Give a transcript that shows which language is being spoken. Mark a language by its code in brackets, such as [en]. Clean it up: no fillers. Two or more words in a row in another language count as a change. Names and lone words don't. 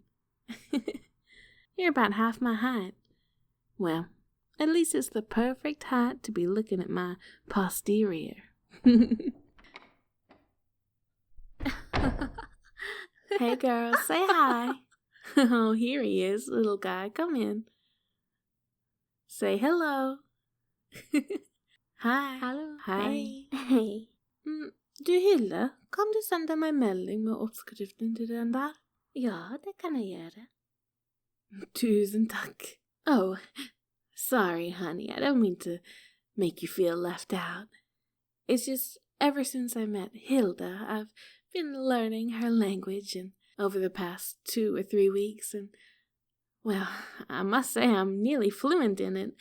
[en] You're about half my height. Well, at least it's the perfect height to be looking at my posterior. Hey girl, say hi. Oh, here he is, little guy. Come in. Say hello. Hi. [no] Hallo. Hei. Hei. Du Hilde, kan du sende meg melding med oppskriften til den der? Ja, det kan jeg gjøre. Tusen takk. [en] Oh, sorry, honey. I don't mean to make you feel left out. It's just ever since I met Hilda, I've been learning her language, and over the past 2 or 3 weeks, and well, I must say I'm nearly fluent in it.